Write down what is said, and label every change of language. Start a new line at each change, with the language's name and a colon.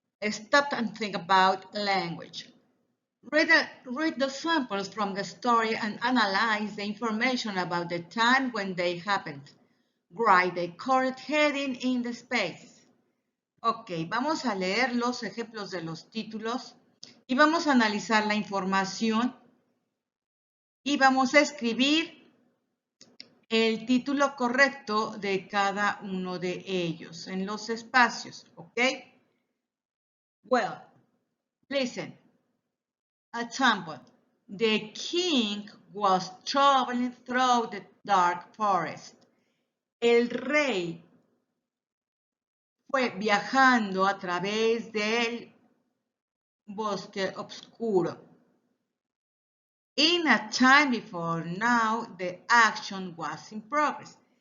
English: Stop and think about language. Read the samples from the story and analyze the information about the time when they happened. Write the correct heading in the space.
Spanish: Ok, vamos a leer los ejemplos de los títulos y vamos a analizar la información y vamos a escribir el título correcto de cada uno de ellos en los espacios, ¿ok?
English: Well, listen. Example, the king was traveling through the dark forest.
Spanish: El rey fue viajando a través del bosque oscuro.
English: In a time before now, the action was in progress.